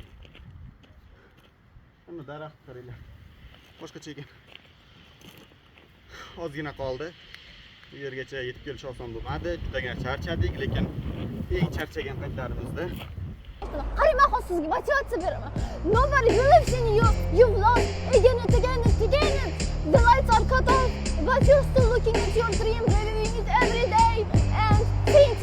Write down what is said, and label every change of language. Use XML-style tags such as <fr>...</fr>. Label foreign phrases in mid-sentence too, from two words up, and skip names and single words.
<uz>Hamma daraxt qaranglar. Boshqacha ekan. Ozgina qoldi. Bu yergacha yetib kelish oson bo'lmadi. Judagina charchadik, lekin eng charchagan paytlarimizda qarayman, sizga motivatsiya beraman.</uz> <en>Nobody believes in you. You've lost again and again and again. The lights are cut off, but you're still looking at your dream, believing it every day. And</en>